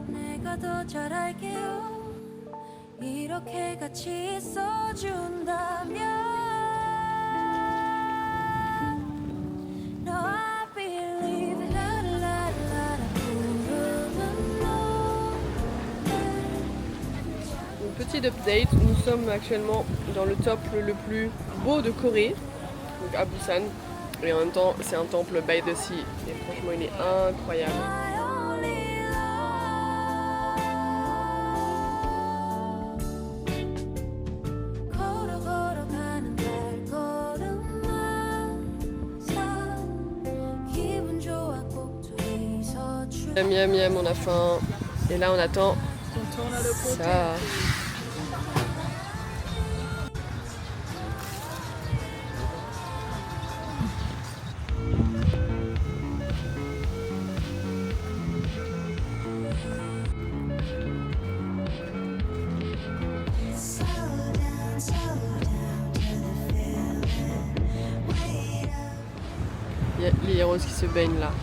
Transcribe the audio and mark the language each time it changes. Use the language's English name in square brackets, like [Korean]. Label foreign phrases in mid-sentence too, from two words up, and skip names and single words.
[Korean] 내가 더 잘할게요. 이렇게 같이 있어준다면 [English] No, I believe [Korean] 라라라라 부르는 노래. [French] Une petite update, nous sommes actuellement dans le temple le plus beau de Corée, donc à Busan. Et en même temps, c'est un temple [English] by the sea. [French] Et franchement, il est incroyable. [English] My only love. [Korean] 걸어 걸어가는 발걸음만 기분 좋아 꼭 둘이서 춤. [French] Miam, miam, miam, on a faim. Et là, on attend ça. Il y a Lily Rose qui se baigne là.